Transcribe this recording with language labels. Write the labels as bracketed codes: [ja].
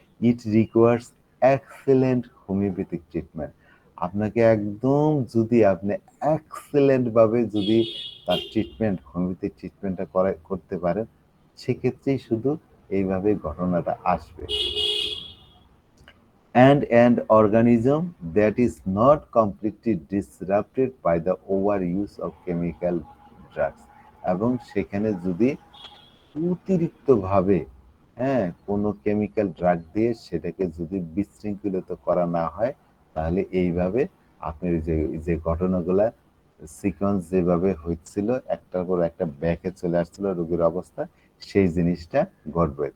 [en] it requires excellent homeopathic treatment, [bn] আপনাকে একদম যদি আপনি এক্সেলেন্ট ভাবে যদি তার ট্রিটমেন্ট, হোমিওপ্যাথিক ট্রিটমেন্টটা করতে পারেন, সেক্ষেত্রেই শুধু এইভাবে ঘটনাটা আসবে। [en] And an organism that is not completely disrupted by the overuse of chemical drugs, [bn] এবং সেখানে যদি অতিরিক্তভাবে হ্যাঁ, কোনো কেমিক্যাল ড্রাগ দিয়ে সেটাকে যদি বিশৃঙ্খলিত করা না হয়, তাহলে এইভাবে আপনার যে ঘটনাগুলা সিকোয়েন্স যেভাবে হচ্ছিল, একটার পর একটা ব্যাকে চলে আসছিল রোগীর অবস্থা, সেই জিনিসটা ঘটবে।